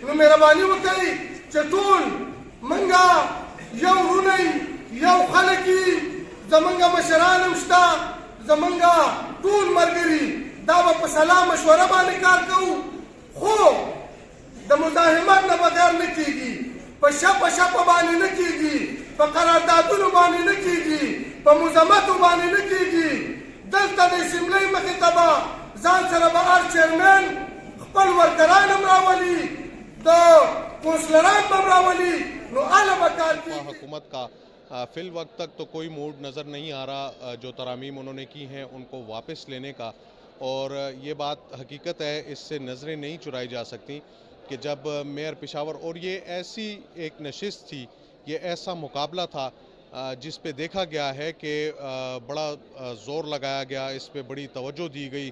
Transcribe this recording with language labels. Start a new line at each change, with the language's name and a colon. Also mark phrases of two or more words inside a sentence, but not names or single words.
Pashto: نو مهرباني وکړئ چې ټول موږ یو ورونه یو خلک یو، زمونږ مشران هم شته، زمونږ ټول ملګري، دا به په سلا مشوره باندې کار کوو، خو د مزاحمت نه بغیر نه کېږي، په شپه باندې نه کېږي، په قراردادونو باندې نه کېږي، په مذمتو باندې نه کېږي. دلته د اسمبلۍ مخې ته به ځان سره به هر چیرمین خپل ورکران هم راولي، د کونسلران به هم راولي، نو هله به کار کېږي.
Urdu: حکومت کا فی الوقت تک تو کوئی موڈ نظر نہیں آ رہا جو ترامیم انہوں نے کی ہیں ان کو واپس لینے کا، اور یہ بات حقیقت ہے، اس سے نظریں نہیں چرائی جا سکتی کہ جب میئر پشاور، اور یہ ایسی ایک نشست تھی، یہ ایسا مقابلہ تھا جس پہ دیکھا گیا ہے کہ بڑا زور لگایا گیا، اس پہ بڑی توجہ دی گئی.